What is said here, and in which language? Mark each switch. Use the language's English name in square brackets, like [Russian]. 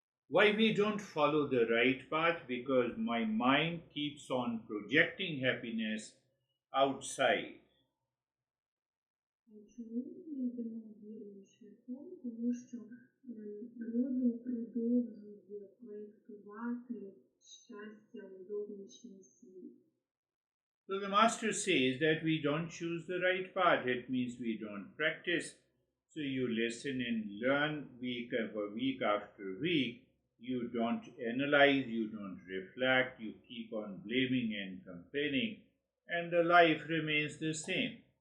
[English] Why we don't follow the right path? Because my mind keeps on projecting happiness outside. [Ukrainian] Чому ми йдемо вірним шляхом? Тому що розум продовжує проєктувати щастя у зовнішній світ. [English] So the master says that we don't choose the right path. It means we don't practice. So you listen and learn week after week. You don't analyze, you don't reflect, you keep on blaming and complaining, and the life remains the same.